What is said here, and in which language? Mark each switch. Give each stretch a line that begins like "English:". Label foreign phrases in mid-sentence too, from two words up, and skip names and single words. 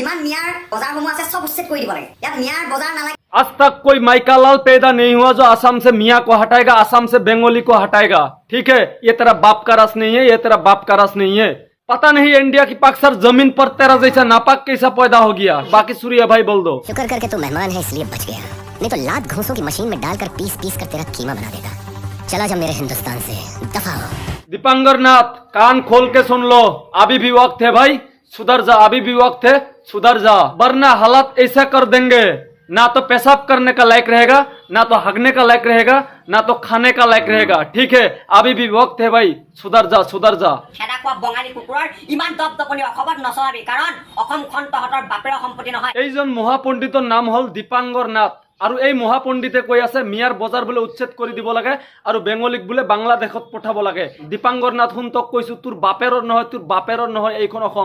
Assamese: যিমান মিয়াৰ বজাৰসমূহ আছে চব উচ্ছেদ কৰি দিব লাগে। ইয়াত মিয়াৰ বজাৰ নালাগে।
Hindi: आज तक कोई माइका लाल पैदा नहीं हुआ जो असम से मियाँ को हटाएगा, असम से बंगाली को हटाएगा। ठीक है, ये तेरा बाप का रस नहीं है, ये तेरा बाप का रस नहीं है। पता नहीं इंडिया की पाक सर जमीन पर तेरा जैसा नापाक कैसा पैदा हो गया। बाकी सूर्य भाई बोल दो। शुक्र करके तू मेहमान है इसलिए बच गया, नहीं तो लात घूंसों की मशीन में डालकर पीस पीस कर तेरा कीमा बना देता। चला जा मेरे हिंदुस्तान से, दफा हो। दीपांकर नाथ, कान खोल के सुन लो, अभी भी वक्त है भाई, सुधर जा। अभी भी वक्त है, सुधर जा, वरना हालात ऐसा कर देंगे, ना तो पेशाब करने का लायक रहेगा, ना तो हगने का लायक रहेगा, ना तो खाने का लायक रहेगा। ठीक है, अभी भी वक्त है भाई, सुधर जा, सुधर जा।
Assamese: খেদা খোৱা বঙালী কুকুৰৰ ইমান দপদপনি অসমত নচলাবি, কাৰণ অসমখন তহঁতৰ বাপেৰৰ সম্পত্তি নহয়। এইজন মহাপণ্ডিতৰ নাম হল দীপাংকৰ নাথ, আৰু এই মহাপণ্ডিতে কৈ আছে মিয়াৰ বজাৰ বোলে উচ্ছেদ কৰি দিব লাগে আৰু বেংগলীক বোলে বাংলাদেশত পঠাব লাগে। দীপাংকৰ নাথ শুন, তোক কৈছো তোৰ বাপেৰৰ নহয়, তোৰ বাপেৰৰ নহয় এইখন অসম।